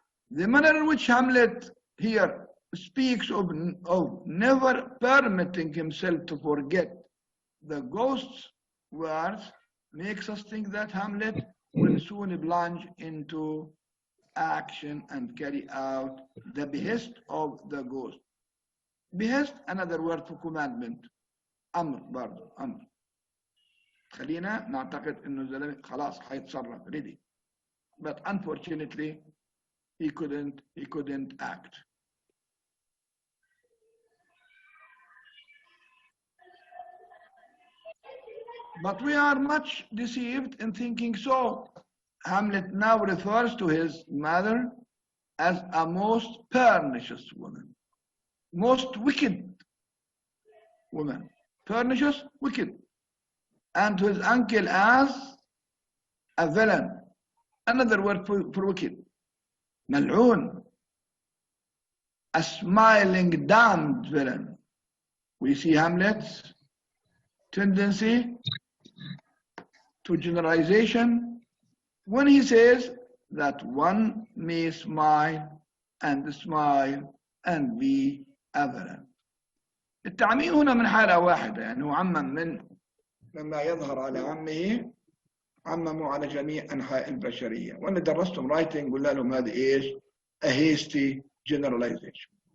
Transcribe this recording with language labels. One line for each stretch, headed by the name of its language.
English: The manner in which Hamlet here speaks of never permitting himself to forget the ghost's words makes us think that Hamlet will soon plunge into action and carry out the behest of the ghost. Behest, another word for commandment.
Arabic: أمر برضه أمر. خلينا نعتقد إنه الزلمة خلاص هيتصرف
English: ready. But unfortunately, he couldn't act. But we are much deceived in thinking so. Hamlet now refers to his mother as a most pernicious woman, most wicked woman, pernicious, wicked, and to his uncle as a villain, another word for wicked, mal'oon, a smiling damned villain. We see Hamlet's tendency to generalization when he says that one may smile and be a villain.
Arabic: التعميم هنا من حالة واحدة، يعني هو عمم من لما يظهر على عمه عمموا على جميع أنحاء البشرية. وأنا درستهم رايتنج قلنا لهم هذه إيش؟
English: a hasty generalization.